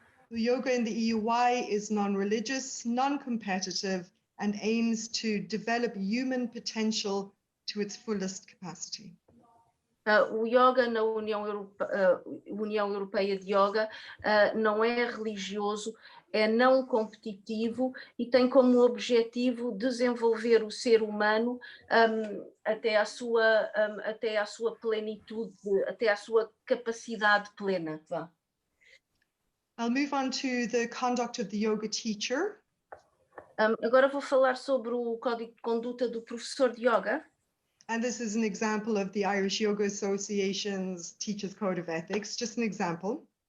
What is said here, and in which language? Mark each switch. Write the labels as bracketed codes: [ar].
[en] The yoga in the EUY is non-religious, non-competitive, and aims to develop human potential to its fullest capacity. [pt] O yoga na União Europeia de Yoga não é religioso, é não competitivo e tem como objetivo desenvolver o ser humano até à sua plenitude, até à sua capacidade plena. [en] I'll move on to the conduct of the yoga teacher. [pt] Agora vou falar sobre o código de conduta do professor de yoga. [en] And this is an example of the Irish Yoga Association's Teachers Code of Ethics, just an example.